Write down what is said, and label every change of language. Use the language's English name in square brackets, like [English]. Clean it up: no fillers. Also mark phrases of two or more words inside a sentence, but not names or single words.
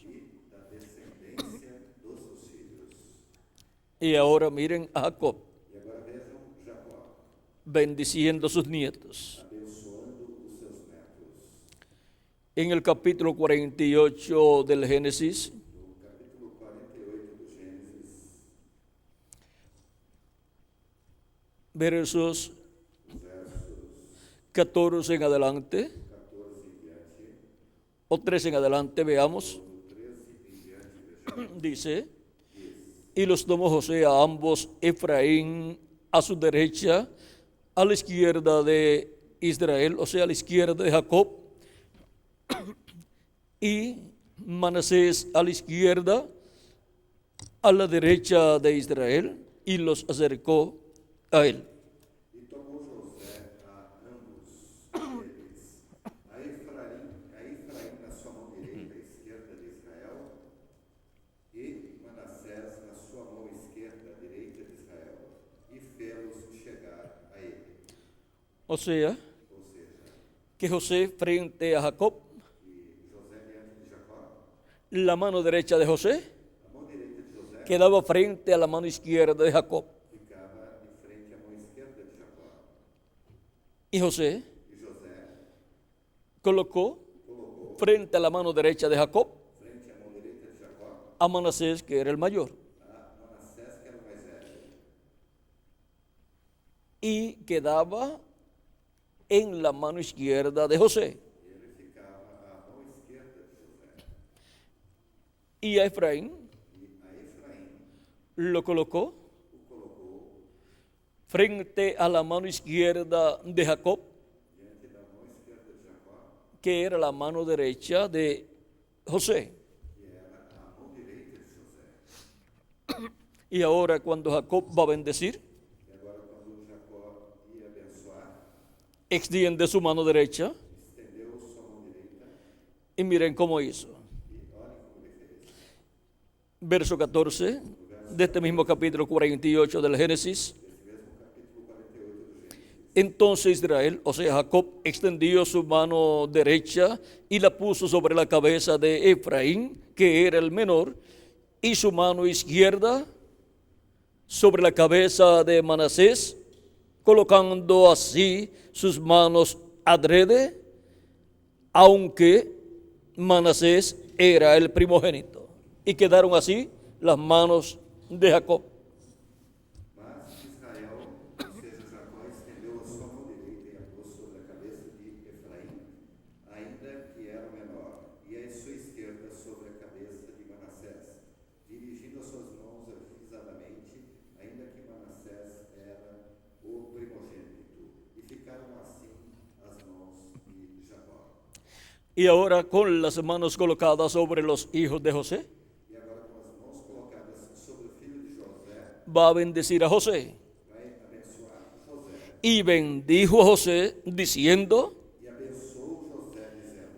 [Portuguese] e da descendência dos seus filhos. [Spanish] Y ahora miren a Jacob [Portuguese] E agora vejam Jacó [Spanish] bendiciendo a sus nietos. [Portuguese] abençoando os seus netos. [Spanish] En el capítulo 48 del Génesis, [Portuguese] No capítulo 48 do Gênesis, [Spanish] versos [Portuguese] versos [Spanish] 14 en adelante, [Portuguese] 14 em diante, [Spanish] o 13 en adelante, veamos, [Portuguese] do 13 em diante, vejamos, [Spanish] dice, y los tomó José a ambos, Efraín a su derecha, a la izquierda de Israel, o sea, a la izquierda de Jacob, y Manasés a la izquierda, a la derecha de Israel, y los acercó a él. [Portuguese] e tomou José a ambos deles, a Efraim na sua mão direita e esquerda de Israel, e Manassés na sua mão esquerda e direita de Israel, e fê-los chegar a ele. [Spanish] O sea, [Portuguese] Ou seja, [Spanish] que José frente a Jacob, [Portuguese] e José diante de Jacó, [Spanish] la mano derecha de José [Portuguese] a mão direita de José [Spanish] quedaba frente a la mano izquierda de Jacob. [Portuguese] ficava em frente à mão esquerda de Jacó. [Spanish] Y José [Portuguese] E José [Spanish] colocó [Portuguese] colocou [Spanish] frente a la mano derecha de Jacob [Portuguese] frente à mão direita de Jacó [Spanish] a Manasés, que era el mayor, [Portuguese] a Manassés, que era o mais velho, [Spanish] y quedaba en la mano izquierda de José. [Portuguese] E ele ficava à mão esquerda de José. [Spanish] Y a Efraín [Portuguese] E a Efraim [Spanish] lo colocó [Portuguese] o colocou [Spanish] frente a la mano izquierda de Jacob, [Portuguese] diante da mão esquerda de Jacó, [Spanish] que era la mano derecha de José. [Portuguese] que era a mão direita de José. [Spanish] Y ahora cuando Jacob va a bendecir, [Portuguese] E agora, quando Jacó ia abençoar, [Spanish] extiende su mano derecha [Portuguese] estendeu sua mão direita [Spanish] y miren cómo hizo. [Portuguese] e olhem como ele fez. [Spanish] Verso 14 de este mismo capítulo 48 del Génesis. [Portuguese] Esse mesmo capítulo 48 do Gênesis. [Spanish] Entonces Israel, o sea, Jacob, extendió su mano derecha y la puso sobre la cabeza de Efraín, que era el menor, y su mano izquierda sobre la cabeza de Manasés, colocando así sus manos adrede, aunque Manasés era el primogénito. Y quedaron así las manos de Jacob. [Portuguese] Mas Israel, ou seja, Jacó, estendeu a sua mão direita e a pôs sobre a cabeça de Efraim, ainda que era o menor, e a sua esquerda sobre a cabeça de Manassés, dirigindo as suas mãos avisadamente, ainda que Manassés era o primogênito. E ficaram assim as mãos de Jacó. [Spanish] Y ahora con las manos colocadas sobre los hijos de José, [Portuguese] E agora, com as mãos colocadas sobre o filho de José, [Spanish] va a bendecir a José. [Portuguese] vai abençoar José. [Spanish] Y bendijo a José diciendo, [Portuguese] E abençoou José, dizendo: